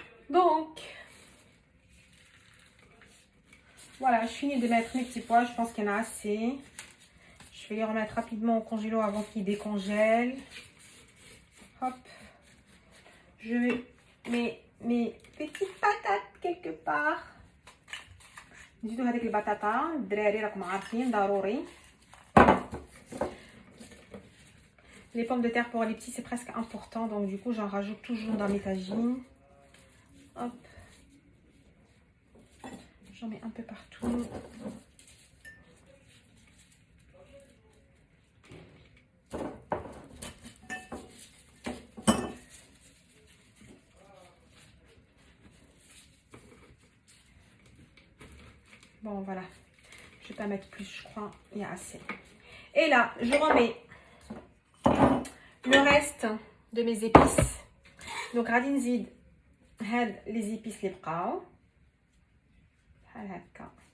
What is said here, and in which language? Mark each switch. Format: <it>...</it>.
<fr>Donc, voilà, je finis de mettre mes petits pois. Je pense qu'il y en a assez. Je vais les remettre rapidement au congélo avant qu'ils décongèlent. Hop. Je mets mes mes petites patates quelque part.</fr> <ar>نزيدو هذيك البطاطا الدراري راكم عارفين ضروري.</ar> <fr>Les pommes de terre pour les petits c'est presque important, donc du coup j'en rajoute toujours dans mes tagines. Hop, j'en mets un peu partout. Bon voilà, je vais pas mettre plus, je crois, il y a assez. Et là, je remets le reste de mes épices.</fr> <ar>Donc غادي نزيد هاد</ar> <fr>les épices</fr> <ar>اللي بقاو بحال هكا.</ar>